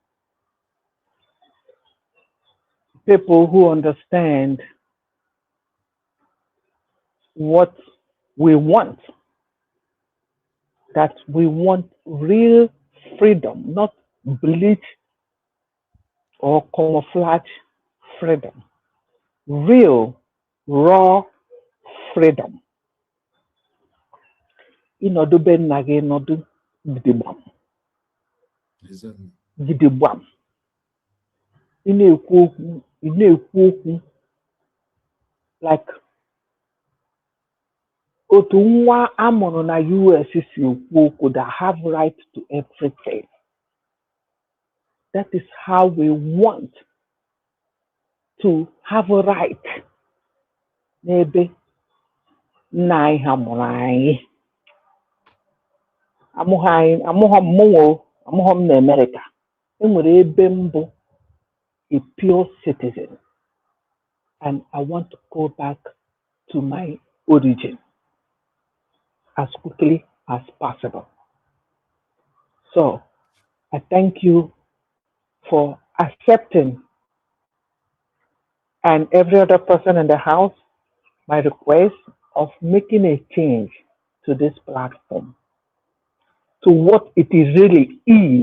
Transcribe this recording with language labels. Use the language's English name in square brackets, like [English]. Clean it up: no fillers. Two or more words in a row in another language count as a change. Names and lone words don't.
[English] people who understand what we want, that we want real freedom, not bleach or camouflage freedom, real, raw freedom. [Igbo] Ịnọdụ be nna gị nọdụ gidigbam gidigbam, ị na-ekwu okwu like otu nwa amụrụ na US si ekwu okwu [English] that have right to everything. That is how we want to have a right [Igbo] n'ebe nna anyị ha mụrụ anyị. Amụghọ m na America. Enwere ebe mbụ [English] a pure citizen, and I want to go back to my origin as quickly as possible. So I thank you for accepting, and every other person in the house, my request of making a change to this platform, to what it really is.